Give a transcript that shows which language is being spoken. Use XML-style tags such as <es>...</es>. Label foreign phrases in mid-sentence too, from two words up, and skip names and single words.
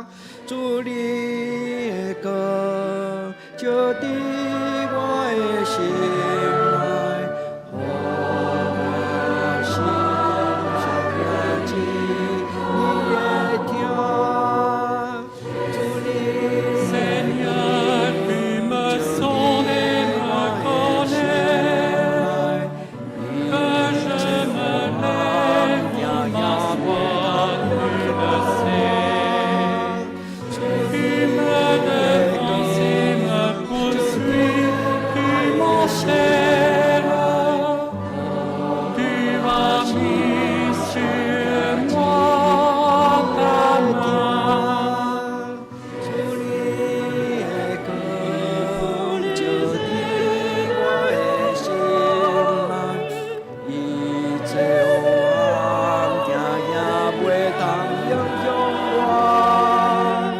<nan>主你的歌就伫我的心内，互我心上也记你的听。主你</nan> <fr>Seigneur, tu me sondes et me connais, que je me lève ou m'assois, tu le sais. Tu me devances et me poursuis, tu m'enchaînes. Tu as mis sur moi ta main.</fr> <nan>主你的歌就伫我的心内，伊这黑暗听也袂通影响我。</nan>